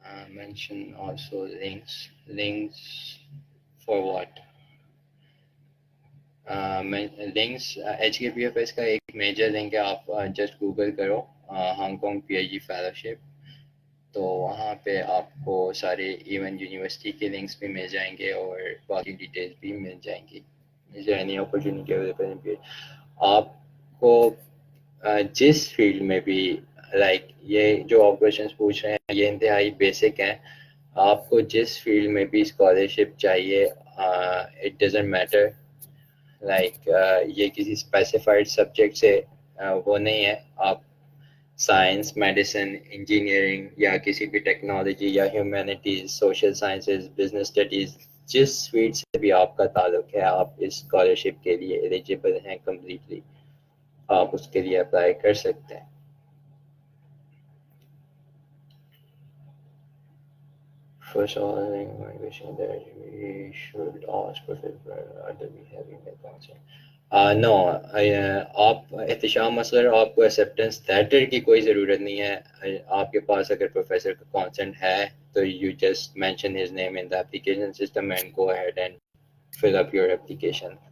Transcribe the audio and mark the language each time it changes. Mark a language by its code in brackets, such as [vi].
[en] Mention also links for what? [hi] Links HKPFS का एक major link है, आप जस्ट गूगल करो हांगकांग PhD फेलोशिप, तो वहाँ पे आपको सारे इवन यूनिवर्सिटी के लिंक्स भी मिल जाएंगे और बाकी डिटेल्स भी मिल जाएंगी. [en] Is there any opportunity available in PhD? [hi] आपको जिस फील्ड में भी ये जो आप क्वेश्चंस पूछ रहे हैं ये इंतहाई बेसिक हैं. आपको जिस फील्ड में भी स्कॉलरशिप चाहिए, [en] it doesn't matter [hi] ये किसी स्पेसिफाइड सब्जेक्ट से वो नहीं है. आप साइंस, मेडिसिन, इंजीनियरिंग या किसी भी टेक्नोलॉजी या humanities, social sciences, business studies, जिस फील्ड से भी आपका ताल्लुक है, आप इस स्कॉलरशिप के लिए एलिजिबल हैं कम्प्लीटली. आप उसके लिए अप्लाई कर सकते हैं. [en] First of all, my question that we should ask Professor whether we have email consent. [hi] No, आप एहतशाम मसलर आपको एक्सेप्टेंस लेटर की कोई ज़रूरत नहीं है. आपके पास अगर प्रोफेसर का कॉन्सेंट है तो [en] You just mention his name in the application system and go ahead and fill up your application.